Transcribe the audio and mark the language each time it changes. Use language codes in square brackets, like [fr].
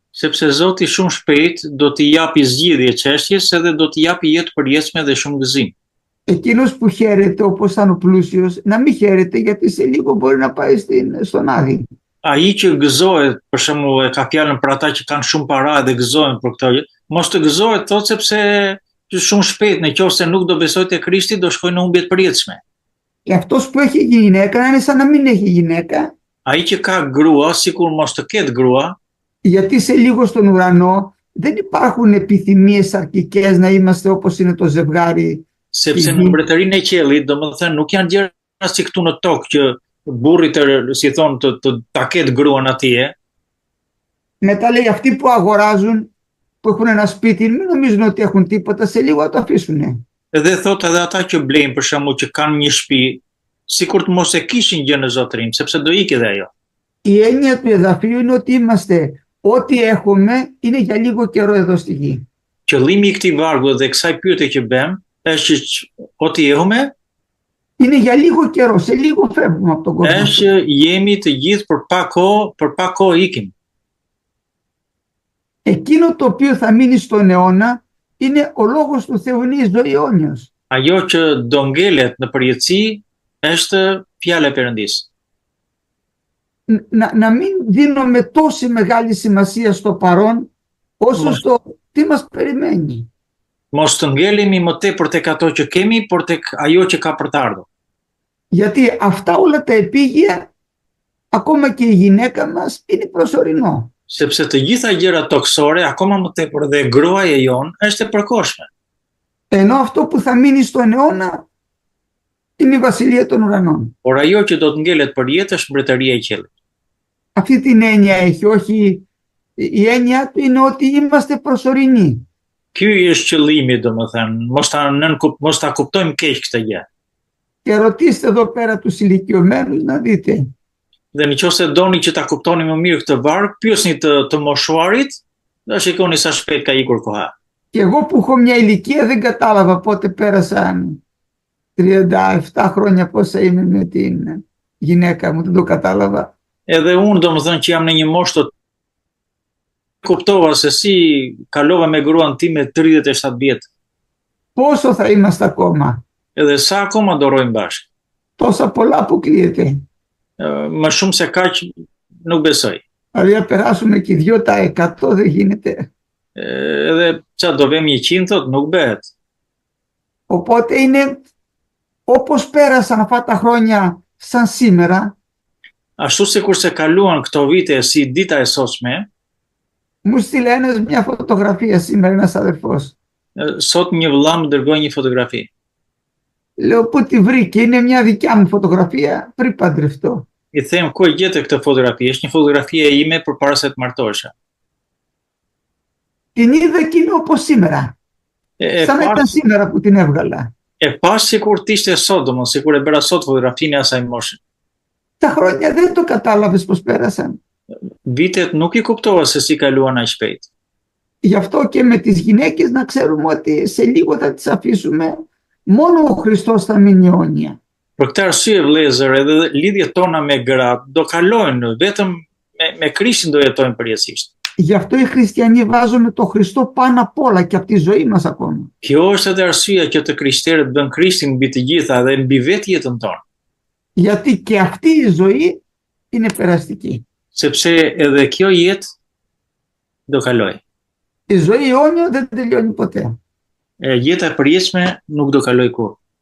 [sq] Sepse Zoti shumë shpejt do t'i japi zgjidhje çështjes edhe do t'i japi jetë përjetshme dhe shumë gëzim. [el] Εκείνος που χαίρεται όπως ήταν ο πλούσιος, να μην χαίρεται γιατί σε λίγο μπορεί να πάει στον Άδη. [sq] Ai që gëzohet, për shembull, e ka fjalën për ata që kanë shumë para dhe gëzohen për këto, mos të gëzohet thotë sepse shumë shpejt nëse nuk do besojë te Krishti do shkojë në humbje të përjetshme. [el] Και αυτός που έχει γυναίκα να είναι σαν να μην έχει γυναίκα. [sq] Ai që ka grua, sikur mos të ketë grua, [el] γιατί σε λίγο στον ουρανό δεν υπάρχουν επιθυμίες αρκικές να είμαστε όπως είναι το ζευγάρι. [sq] Sepse në mbretërinë e qiellit, domethënë nuk janë gjëra si këtu në tokë që burri si thon ta ketë gruan atje. [el] Μετά λέει αυτοί που αγοράζουν, που έχουν ένα σπίτι, μην νομίζουν ότι έχουν τίποτα, σε λίγο θα το αφήσουν. [sq] Edhe thot edhe ata që blejnë për shembull që kanë një shtëpi, sikur të mos e kishin gjë në zotërim, sepse do ikë dhe ajo. [el] Η έννοια του εδαφίου είναι ότι είμαστε, ό,τι έχουμε είναι για λίγο καιρό εδώ στη γη. [sq] Qëllimi i këtij vargu dhe kësaj pyetje që bëm është që [el] ό,τι έχουμε είναι για λίγο καιρό, σε λίγο φεύγουμε από τον κόσμο. [sq] Është jemi të gjithë për pak kohë ikim. [el] Εκείνο το οποίο θα μείνει στον αιώνα είναι ο λόγος του Θεού, είναι η ζωή αιώνιος. [sq] Ajo që do ngelet në përjetësi është fjala e Perëndisë. [el] Να μην δίνουμε τόση μεγάλη σημασία στο παρόν όσο στο τι μας περιμένει. [sq] Mos të ngelemi më tepër tek ato që kemi, por tek ajo që ka për të ardhur. [el] Γιατί αυτά όλα τα επίγεια, ακόμα και η γυναίκα μας, είναι προσωρινό. [sq] Sepse të gjitha gjërat toksore, akoma më tepër dhe gruaja jon, është e përkohshme. [el] Ενώ αυτό που θα μείνει στον αιώνα είναι η βασιλεία των ουρανών. [sq] Por ajo që do të ngelet për jetë është mbretëria e qiellit. [el] Αυτή την έννοια έχει, όχι. Η έννοια του είναι ότι είμαστε προσωρινοί. [sq] Ky është qëllimi, domethënë, mos ta kuptojmë keq këtë gjë. [el] Και ρωτήστε εδώ πέρα τους ηλικιωμένους να δείτε. [sq] Dhe nëse doni që ta kuptoni më mirë këtë varg, pyesni të moshuarit, dhe shikoni sa shpejt ka ikur koha. [el] Και εγώ που έχω μια ηλικία δεν κατάλαβα πότε πέρασαν 37 χρόνια πόσα είμαι με την γυναίκα μου, δεν το κατάλαβα. [sq] Edhe unë domethënë që jam në një moshë të kuptova se si kalova me gruan time 37 vjet. [el] Πόσο θα είμαστε ακόμα? [sq] Edhe sa akoma do rrojmë bashkë. [el] Τόσα πολλά αποκλείεται. [sq] Më shumë se kaq nuk besoj. [el] Δηλαδή να περάσουμε και 2% δεν γίνεται. [sq] Edhe çfarë do vëmë 100 thot nuk bëhet. [el] Οπότε είναι όπως πέρασαν αυτά τα χρόνια σαν σήμερα. [sq] Ashtu sikur se kaluan këto vite si dita e sotme. [el] Μου στείλε ένας μια φωτογραφία σήμερα, ένας αδερφός. [sq] Sot një vëlla më dërgoi një fotografi. [el] Λέω πού τη βρήκε, είναι μια δικιά μου φωτογραφία πριν παντρευτώ. [sq] I them ku e gjete këtë fotografi? Është një fotografi e ime përpara se të martohesha. [el] Την είδα εκείνη όπως σήμερα. Σαν να ήταν σήμερα που την έβγαλα. [sq] E pas sikur të ishte sot, domos sikur e bëra sot fotografinë e asaj moshe. [el] Τα χρόνια δεν το κατάλαβες πως πέρασαν. [sq] Vitet nuk i kuptova se si kaluan aq shpejt. [el] Γι' αυτό και με τις γυναίκες να ξέρουμε ότι σε λίγο θα τις αφήσουμε. Μόνο ο Χριστός θα μείνει αιώνια. [sq] Për këtë arsye vëllezër, edhe lidhjet tona me gratë do kalojnë, vetëm me Krishtin do jetojnë përjetësisht. [el] Γι' αυτό οι χριστιανοί βάζουμε το Χριστό πάνω απ' όλα και από τη ζωή μας ακόμα. [sq] Kjo është edhe arsyeja që të krishterët bën Krishtin mbi të gjitha dhe mbi vetë jetën tonë. [el] Γιατί και αυτή η ζωή είναι περαστική. [sq] Sepse edhe kjo jetë do kalojë. [el] Η ζωή αιώνιο δεν τελειώνει ποτέ. [sq] Jeta e përjetshme nuk do kalojë kurrë.